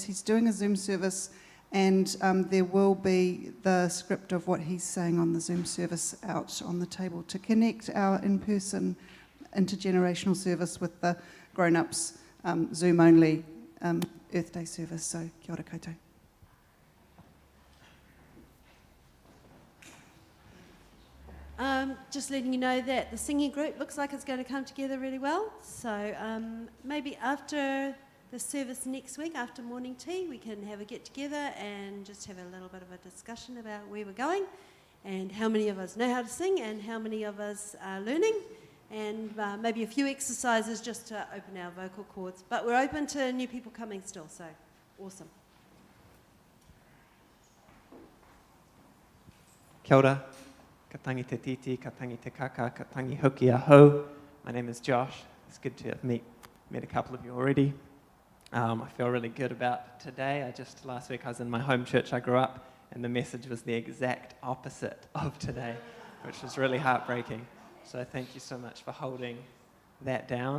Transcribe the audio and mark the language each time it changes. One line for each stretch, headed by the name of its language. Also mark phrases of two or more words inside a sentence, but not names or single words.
English: He's doing a Zoom service, and there will be the script of what he's saying on the Zoom service out on the table to connect our in-person intergenerational service with the grown-ups Zoom-only Earth Day service.
Māori: So kia ora koutou.
English: Just letting you know that the singing group looks like it's going to come together really well. So maybe after the service next week, after morning tea, we can have a get together and just have a little bit of a discussion about where we're going and how many of us know how to sing and how many of us are learning, and maybe a few exercises just to open our vocal cords. But we're open to new people coming still, so awesome.
Māori: Kia ora. Ka tangi te titi, ka tangi te kaka, ka tangi hoki aho.
English: My name is Josh. It's good to have met a couple of you already. I feel really good about today. Last week I was in my home church I grew up, and the message was the exact opposite of today, which was really heartbreaking. So thank you so much for holding that down.